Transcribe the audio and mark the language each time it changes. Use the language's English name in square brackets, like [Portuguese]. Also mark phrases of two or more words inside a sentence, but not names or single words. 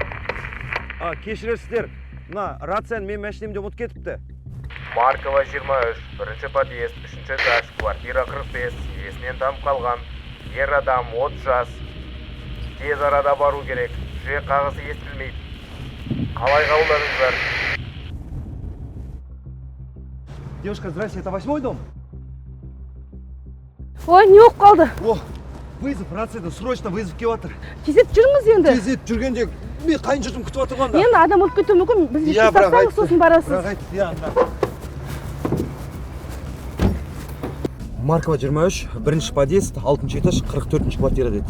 [Kazakh] Мына рацияны мен машинамда ұмытып кетіпті. Маркова 23, бірінші подъезд, 3-ші этаж, квартира 45, есінен танып қалған. Ер адам 30 жас. Тез арада бару керек. Жүрек қағысы естілмейді. Қалай қабылдадыңыздар? [Russian] Девушка, здрасте, это 8-й дом? [Kazakh] ой не болып қалды. О, вызов, рацияда, [Russian] срочно вызов [Kazakh] келіп жатыр. Тездетіп жүріңіз енді. Тездетіп жүргенде мен қайын жұртым күтіп жатыр ғой анда. Енді адам өліп кетуі мүмкін. Біз Иә, ешке бірақ сақсаңыз сосын барасыз. Бірақ айтты, иә, анда. Маркова 23, бірінші подъезд, 6-шы этаж, 44-ші квартира деді.